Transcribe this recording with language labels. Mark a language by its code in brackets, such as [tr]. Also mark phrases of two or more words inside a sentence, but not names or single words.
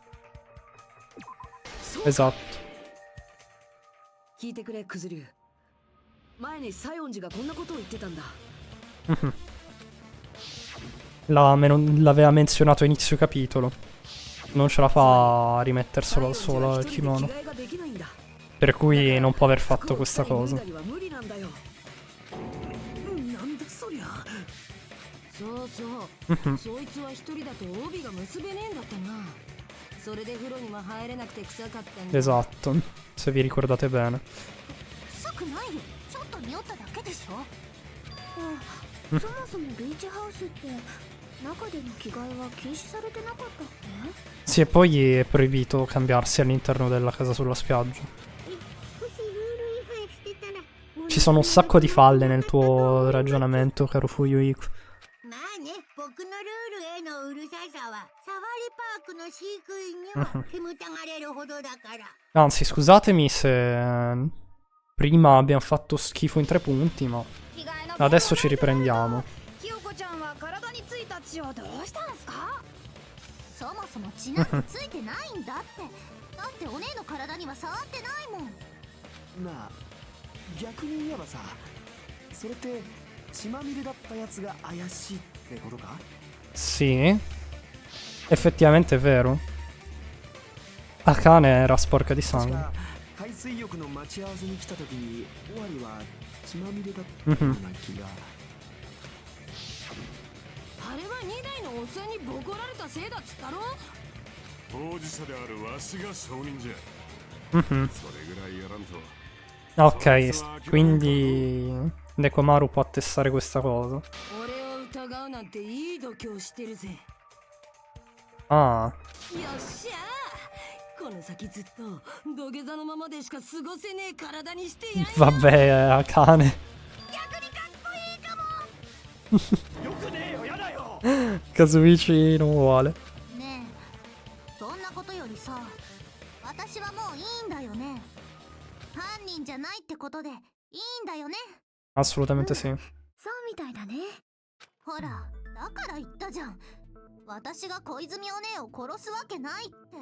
[it] Esatto. [ja] 聞いてくれクズリュウ。前に西園寺がこんなことを言ってたんだ。 [it] L'aveva menzionato a inizio capitolo. Non ce la fa a rimetterselo da sola il kimono. Per cui non può aver fatto questa cosa. [ja] そうそう。そいつは一人だと帯が結べねえんだったな。それで風呂にも入れなくて臭かったんだ。 [it] Esatto, se vi ricordate bene. [ja] 臭くないよ。ちょっと匂っただけでしょ。そもそもビーチハウスって中での着替えは禁止されてなかったっけ？ [it] Sì, e poi è proibito cambiarsi all'interno della casa sulla spiaggia. Ci sono un sacco di falle nel tuo ragionamento, caro Fuyuhiko. [ja] まあね、僕のルールへのうるささはサファリパークの飼育員にも煙たがれるほどだから。 [it] Anzi, scusatemi se prima abbiamo fatto schifo in 3 punti, ma adesso ci riprendiamo. [ja] ひよこちゃんは体についた血をどうしたんすか？そもそも血なんてついてないんだって。だってお姉の体には触ってないもん。なあ、逆に言えばさ、それって血まみれだったやつが怪しいってことか？ [it] Sì, effettivamente è vero. Akane era sporca di sangue. [ja] 海水浴の待ち合わせに来た時に終わりは血まみれだったような気が。あれは2台のおっさんにボコられたせいだっつったろ。当事者であるわしが証人じゃ。それぐらいやらんと。 [it] Ok, quindi Nekomaru può attestare questa cosa. [ja] 俺を疑うなんていい度胸してるぜ。 [it] Ah, [ja] よっしゃー。この先ずっと土下座のままでしか過ごせねえ体にしてやる。 [it] vabbè, Akane. [ja] 逆にかっこいいかも。よくねえよ、やだよ。 [it] Kazuichi non vuole. [ja] ねえ、そんなことよりさ、私はもういいんだよね。犯人じゃないってことでいいんだよね。 [it] Assolutamente sì. [ja] そうみたいだね。ほら、だから言ったじゃん。私が小泉お姉を殺すわけないって。